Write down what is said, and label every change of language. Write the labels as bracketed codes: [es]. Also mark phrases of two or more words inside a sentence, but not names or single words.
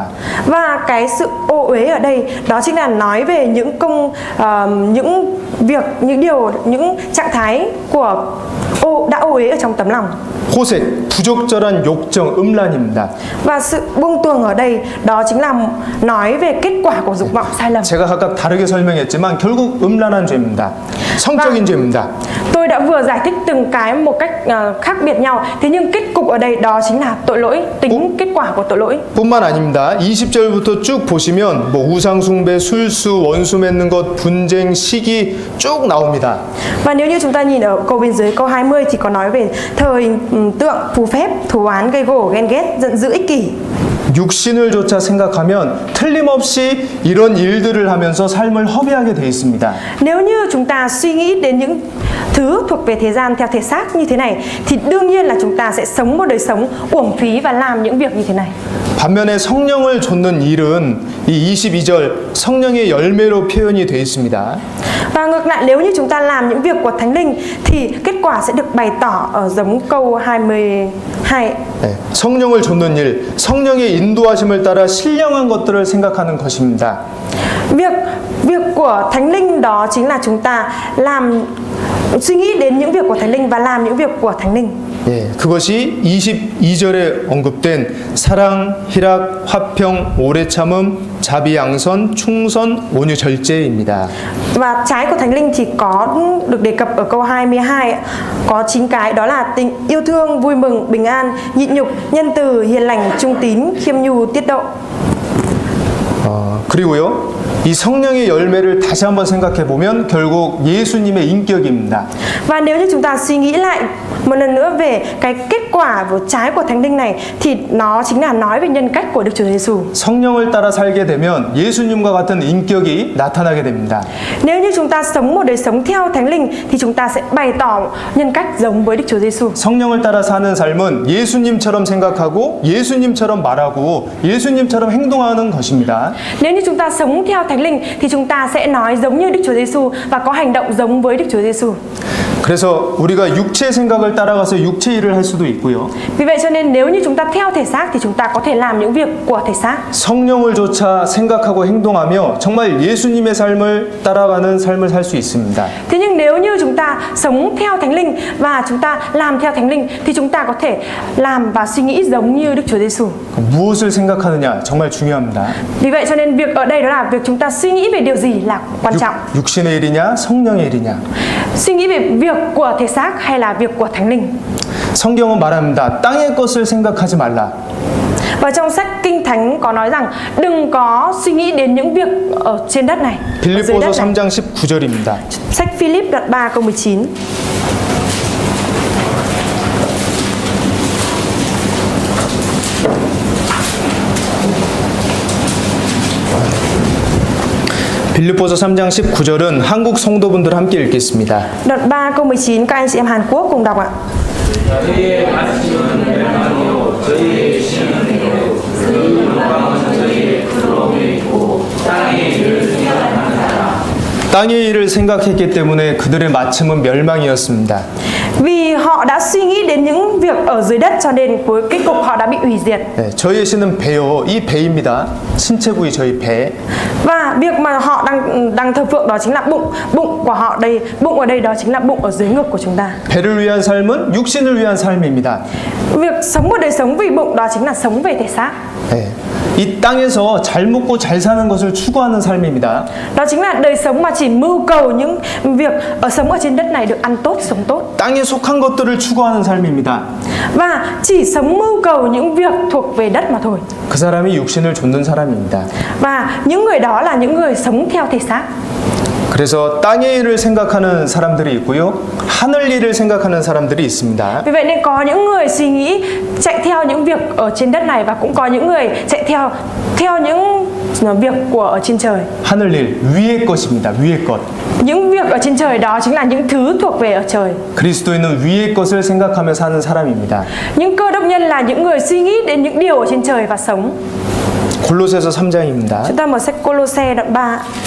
[vi] Và cái sự ô uế ở đây đó chính là nói về những những việc, những trạng thái của đã ô uế ở trong tấm lòng. [ko] 호색, 부적절한 욕정, 음란입니다. [vi] Và sự buông tuồng ở đây đó chính là nói về kết quả của dục vọng sai lầm. [ko] 제가 각각 다르게 설명했지만 결국 음란한 죄입니다. 성적인 죄입니다. [vi] Tôi đã vừa giải thích từng cái một cách khác biệt nhau. Thế nhưng kết cục ở đây đó chính là tội lỗi, tính kết quả của tội lỗi. [ko] 뿐만 아닙니다. 20절부터 쭉 보시면 뭐 우상 숭배, 술수, 원수 맺는 것, 분쟁, 시기 쭉 나옵니다. [vi] Và nếu như chúng ta nhìn ở câu bên dưới câu 20 thì có nói về thời tượng, phù phép, thù oán, gây gổ, ghen ghét, giận dữ, ích kỷ. [ko] 육신을 조차 생각하면 틀림없이 이런 일들을 하면서 삶을 허비하게 돼 있습니다. [vi] Nếu như chúng ta suy nghĩ đến những thứ thuộc về thế gian theo thể xác như thế này thì đương nhiên là chúng ta sẽ sống một đời sống uổng phí và làm những việc như thế này. [ko] 반면에 성령을 좇는 일은 이 22절 성령의 열매로 표현이 되어 있습니다. [vi] Và ngược lại, nếu như chúng ta làm những việc của Thánh Linh thì kết quả sẽ được bày tỏ ở giống câu 22. [ko] 네, 성령을 좇는 일, 성령의 인도하심을 따라 신령한 것들을 생각하는 것입니다. [vi] Việc của Thánh Linh đó chính là chúng ta suy nghĩ đến những việc của Thánh Linh và làm những việc của Thánh Linh. [ko] 예, 그것이 22절에 언급된 사랑, 희락, 화평, 오래 참음, 자비, 양선, 충선, 온유, 절제입니다. [vi] Và trái của Thánh Linh thì có được đề cập ở câu 22, có 9 cái, đó là tình yêu thương, vui mừng, bình an, nhịn nhục, nhân từ, hiền lành, trung tín, khiêm nhu, tiết độ. [ko] 그리고요, 이 성령의 열매를 다시 한번 생각해 보면 결국 예수님의 인격입니다. [vi] Và nếu như chúng ta suy nghĩ lại một lần nữa về cái kết quả của trái của Thánh Linh này thì nó chính là nói về nhân cách của Đức Chúa Giêsu. [ko] 성령을 따라 살게 되면 예수님과 같은 인격이 나타나게 됩니다. [vi] Nếu như chúng ta sống một đời sống theo Thánh Linh thì chúng ta sẽ bày tỏ nhân cách giống với Đức Chúa Giêsu. [ko] 성령을 따라 사는 삶은 예수님처럼 생각하고 예수님처럼 말하고 예수님처럼 행동하는 것입니다. [vi] Nếu như chúng ta sống theo Thánh Linh thì chúng ta sẽ nói giống như Đức Chúa Giêsu và có hành động giống với Đức Chúa Giêsu. [ko] 그래서 우리가 육체의 생각을 따라가서 육체 일을 할 수도 있고요. [vi] Vì vậy cho nên nếu như chúng ta theo thể xác thì chúng ta có thể làm những việc của thể xác. [ko] 성령을 조차 생각하고 행동하며 정말 예수님의 삶을 따라가는 삶을 살 수 있습니다. [vi] Thế nhưng nếu như chúng ta sống theo Thánh Linh và chúng ta làm theo Thánh Linh thì chúng ta có thể làm và suy nghĩ giống như Đức Chúa Giêsu. [ko] 무엇을 생각하느냐 정말 중요합니다. [vi] Vì vậy cho nên việc ở đây đó là việc chúng ta suy nghĩ về điều gì là quan trọng. [ko] 육신의 일이냐 성령의 일이냐. [vi] Suy nghĩ về việc của thể xác hay là việc của Thánh Linh. [ko] 성경은 말합니다. 땅의 것을 생각하지 말라. [vi] Và trong sách Kinh Thánh có nói rằng đừng có suy nghĩ đến những việc ở trên đất này. [ko] 빌립보서 3장 19절입니다. [vi] Sách Philip đoạn 3 câu 19. [ko] 빌립보서 3장 19절은 한국 성도분들 함께 읽겠습니다. [vi] Đoạn 3 câu 19 các anh chị em Hàn Quốc cùng đọc ạ. [ko] 저희의 말씀은 멸망이요 저희의 신은 되고 그 영광은 저희의 부러움이 있고 땅의 일을 생각하는 사람. 땅의 일을 생각했기 때문에 그들의 마침은 멸망이었습니다. [vi] Vì họ đã suy nghĩ đến những việc ở dưới đất cho nên cuối kết cục họ đã bị hủy diệt. [ko] 네, 저희의 신은 배요. 이 배입니다. 신체 부위 저희 배. [vi] Và việc mà họ đang thờ phượng đó chính là bụng của họ đây, bụng ở đây đó chính là bụng ở dưới ngực của chúng ta. [ko] 배를 위한 삶은 육신을 위한 삶입니다. [vi] Việc sống một đời sống vì bụng đó chính là sống về thể xác. [ko] 네, 이 땅에서 잘 먹고 잘 사는 것을 추구하는 삶입니다. [vi] Đó chính là đời sống mà chỉ mưu cầu những việc sống ở trên đất này được ăn tốt, sống tốt. [ko] 땅에 속한 것들을 추구하는 삶입니다. [vi] Và chỉ sống mưu cầu những việc thuộc về đất mà thôi. [ko] 그 사람이 육신을 좇는 사람입니다. [vi] Và những người đó là những người sống theo thể xác. [ko] 그래서 땅의 일을 생각하는 사람들이 있고요. 하늘 일을 생각하는 사람들이 있습니다. [vi] Vì vậy nên có những người suy nghĩ chạy theo những việc ở trên đất này và cũng có những người chạy theo những việc của ở trên trời. [ko] 하늘 일, 위의 것입니다. 위의 것. [vi] Những việc ở trên trời đó chính là những thứ thuộc về ở trời. [ko] 그리스도인은 위의 것을 생각하며 사는 사람입니다. [vi] Những cơ đốc nhân là những người suy nghĩ đến những điều ở trên trời và sống. [ko] 골로새서 3장입니다. [vi] Chúng ta mở sách Cô-lô-se đoạn 3.